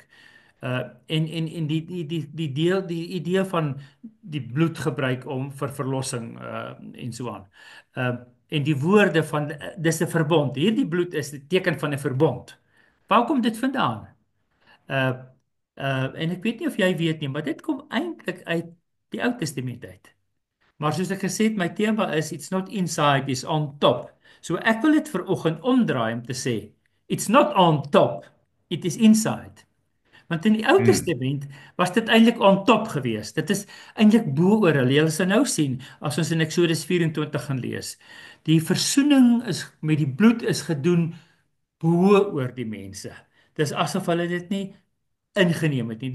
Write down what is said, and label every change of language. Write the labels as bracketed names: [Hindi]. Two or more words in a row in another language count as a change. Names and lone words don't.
[Afrikaans] En die idee van die bloed gebruik om vir verlossing en so aan. En die woorde van dis 'n verbond. Hierdie bloed is 'n teken van 'n verbond. Waar kom dit vandaan? Uh en ek weet nie of jy weet nie, maar dit kom eintlik uit die Ou Testament uit. Maar soos ek gesê het, my tema is [English] it's not inside, it's on top. [Afrikaans] So ek wil dit vir oggend omdraai om te sê [English] it's not on top, it is inside. [Afrikaans] Want in die Ou Hmm. Testament was dit eintlik [English] on top [Afrikaans] geweest. Dit is eintlik bo oor hulle. Jy sal nou sien as ons in Eksodus 24 gaan lees. Die versoening is met die bloed is gedoen bo oor die mense. Dis asof hulle dit nie ingeneem het nie.